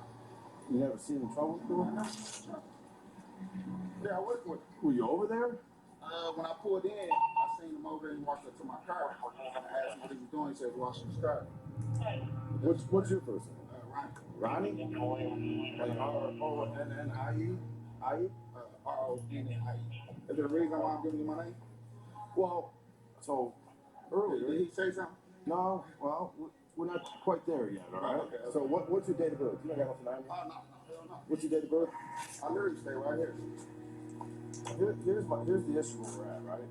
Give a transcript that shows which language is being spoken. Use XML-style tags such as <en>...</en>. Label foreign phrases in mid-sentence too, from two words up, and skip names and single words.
<en>You never seen him in trouble before? Yeah, I worked with him. Were you over there? When I pulled in, I seen him over there and walked up to my car. I asked him what he was doing. He said, washing his car. What's your first name? Ronnie. Ronnie? Like R-O-N-N-I-E? I-E? R-O-N-N-I-E. Is there a reason why I'm giving you my name? Well, so earlier. Did he say something? No, well, we're not quite there yet, all right? Okay. So what's your date of birth? You don't got nothing on you? Oh, no, hell no. What's your date of birth? I literally stay right here. Here's the issue we're at, right?</en>